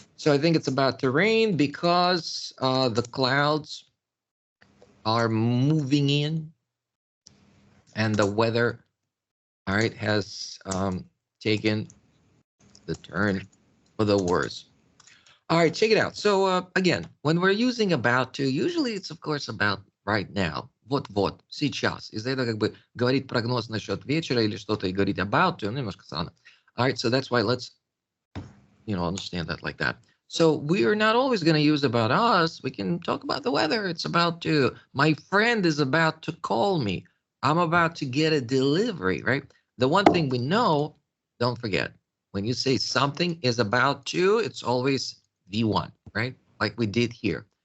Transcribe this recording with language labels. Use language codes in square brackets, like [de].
[en] So I think it's about to rain because the clouds are moving in and the weather, all right, has taken the turn for the worse. All right, check it out. So again, when we're using about to, usually it's, of course, about right now. [ru] Вот-вот, сейчас. Из-за этого как бы говорить прогноз насчет вечера или что-то и говорить about to, немножко странно. [en] All right, so that's why let's, understand that like that. So we are not always going to use about us. We can talk about the weather. It's about to. My friend is about to call me. I'm about to get a delivery, right? The one thing we know, don't forget, when you say something is about to, it's always V1, right? Like we did here.